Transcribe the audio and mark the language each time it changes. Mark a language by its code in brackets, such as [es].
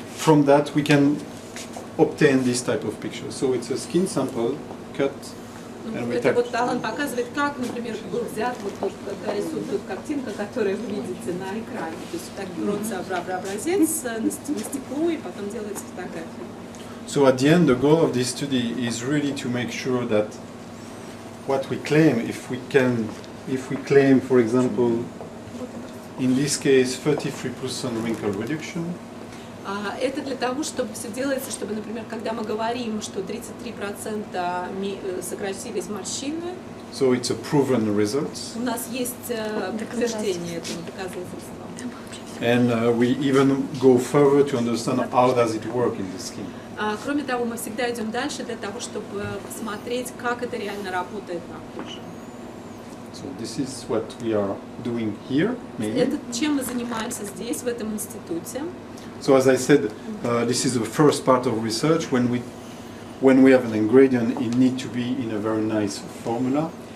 [en] From that we can obtain this type of picture. So it's a skin sample cut. [ru] Это вот Алан показывает, как, например, был взят, вот когда рисует тут картинка, которую вы видите на экране. То есть так берется образец на стекло и потом делается фотография. [en] So at the end, the goal of this study is really to make sure that what we claim, if we claim, for example, in this case, 33% wrinkle reduction. [ru] Это для того, чтобы все делается, чтобы, например, когда мы говорим, что 33% сократились морщины, [en] so it's a proven result. [ru] У нас есть подтверждение этого доказательства. [en] And we even go further to understand how does it work in the skin. [ru] Кроме того, мы всегда идем дальше для того, чтобы посмотреть, как это реально работает на коже. [en] So this is what we are doing here, mainly. [ru] Это чем мы занимаемся здесь, в этом институте. [en] So as I said, this is the first part of research. When we have an ingredient, it needs to be in a very nice formula.